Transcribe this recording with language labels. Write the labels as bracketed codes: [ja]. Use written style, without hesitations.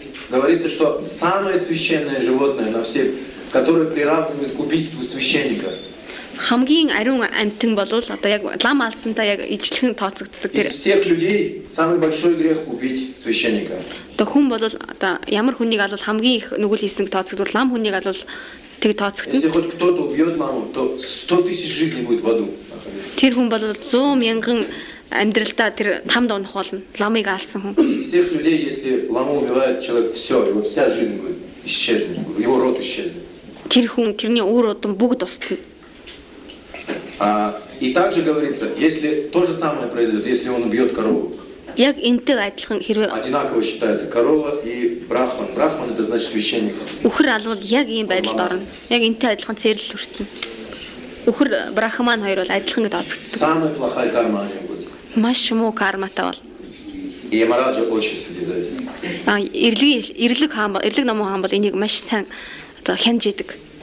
[ru] Говорится, что самое священное животное на всех, которое приравнивает к убийству священника. [mn] Хамгийн ариун амьтан бол одоо яг лам алсантай яг ижлэхэн тооцогддог тэр. [ru] Из всех людей самый большой грех убить священника. [mn] Тэг хүн бол одоо ямар хүнийг алвал хамгийн их нүгэл хийсэн гэж тооцогддог лам хүнийг алвал тэг тооцогддог. [ru] Если хоть кто-то убьет маму, то 100,000 жизней будет в аду. [mn] Тэр хүн бол 100,000 амьдралтаа тэр там дунах болно. Ламыг алсан хүн. [ru] Из всех людей, если ламу убивает человек, все, его вся жизнь будет исчезнет, его род исчезнет. [mn] Тэр хүн, тэрний үр одон бүгд устна. [ru] И также говорится, если то же самое произойдет, если он убьет корову. Одинаково считается корова и брахман. Брахман это значит священник. [mn] Ухр азвал яг ийм байдал дорн. Яг энтэй адилхан цэрл өртөн. Ухр брахман хоёр бол адилхан гэдээ тооцогддог. [ru] Самая плохая карма они будут. [mn] Маш муу карма та бол. [ru] И Ямараджа очень следит за этим. [mn] Эрлэг хаан бол, эрлэг номын хаан бол энийг маш сайн хянж идэг.